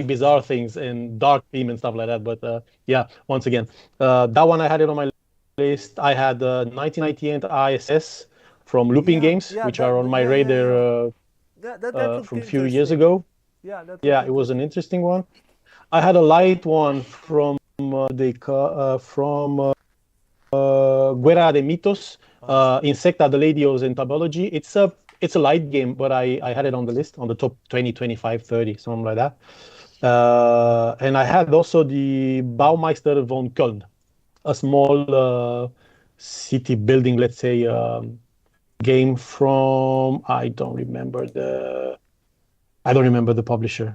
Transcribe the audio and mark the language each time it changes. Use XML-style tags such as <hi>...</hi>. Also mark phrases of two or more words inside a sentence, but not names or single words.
<en>bizarre things and dark theme and stuff like that. But yeah, once again, that one I had it on my list. I had 1998 ISS from Looping Yeah, Games, yeah, which are on my yeah, yeah, yeah. radar. that looked from a few years interesting. ago. Yeah, that looked Yeah, it was an interesting. interesting one. I had a light one from Guerra de Mitos, Uh-huh. Insecta de Ladios in Tabology. It's a light game, but I had it on the list on the top 20, 25, 30, something like that. And I had also the Baumeister von Köln, a small city building, let's say, game from I don't remember the publisher.</en>